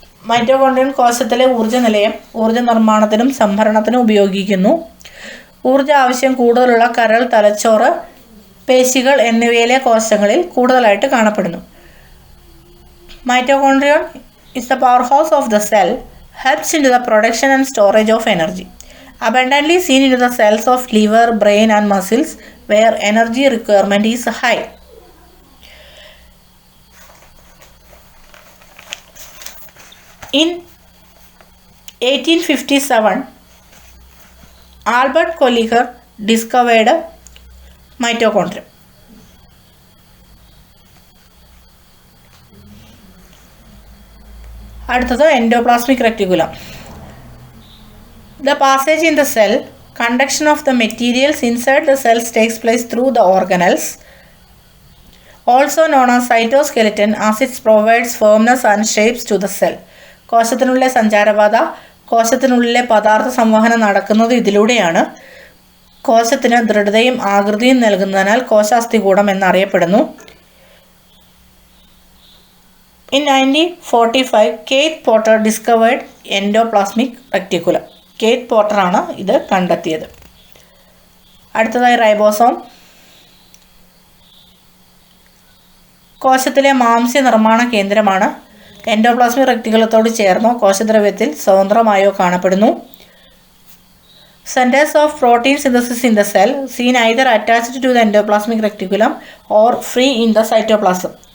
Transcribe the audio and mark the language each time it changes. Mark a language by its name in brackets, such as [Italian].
[Malayalam] മൈറ്റോകോൺഡ്രിയൻ കോശത്തിലെ ഊർജ്ജ നിലയം ഊർജ്ജ നിർമ്മാണത്തിനും സംഭരണത്തിനും ഉപയോഗിക്കുന്നു. ഊർജ്ജ ആവശ്യം കൂടുതലുള്ള കരൾ, തലച്ചോറ്, പേശികൾ എന്നിവയിലെ കോശങ്ങളിൽ കൂടുതലായിട്ട് കാണപ്പെടുന്നു. [English] Mitochondrion is the powerhouse of the cell, helps into the production and storage of energy. Abundantly seen into the cells of liver, brain and muscles where energy requirement is high. In 1857, Albert Kolliker discovered mitochondrium. [Malayalam] അടുത്തത് endoplasmic reticulum. [English] The passage in the cell, conduction of the materials inside the cells takes place through the organelles, also known as cytoskeleton, as it provides firmness and shapes to the cell. [Malayalam] കോശത്തിനുള്ളിലെ സഞ്ചാരപാത, കോശത്തിനുള്ളിലെ പദാർത്ഥ സംവഹനം നടക്കുന്നത് ഇതിലൂടെയാണ്. കോശത്തിന് ദൃഢതയും ആകൃതിയും നൽകുന്നതിനാൽ കോശാസ്ഥികൂടം എന്നറിയപ്പെടുന്നു. [English] In 1945, Keith Porter discovered endoplasmic reticulum. [Malayalam] Keith പോർട്ടറാണ് ഇത് കണ്ടെത്തിയത്. അടുത്തതായി ribosome. കോശത്തിലെ മാംസ്യ നിർമ്മാണ കേന്ദ്രമാണ്. എൻഡോപ്ലാസ്മിക് റെക്ടിക്കുലത്തോട് ചേർന്നോ കോശദ്രവ്യത്തിൽ സ്വതന്ത്രമായോ കാണപ്പെടുന്നു. [English] Centres of protein synthesis in the cell, seen either attached to the endoplasmic reticulum or free in the cytoplasm.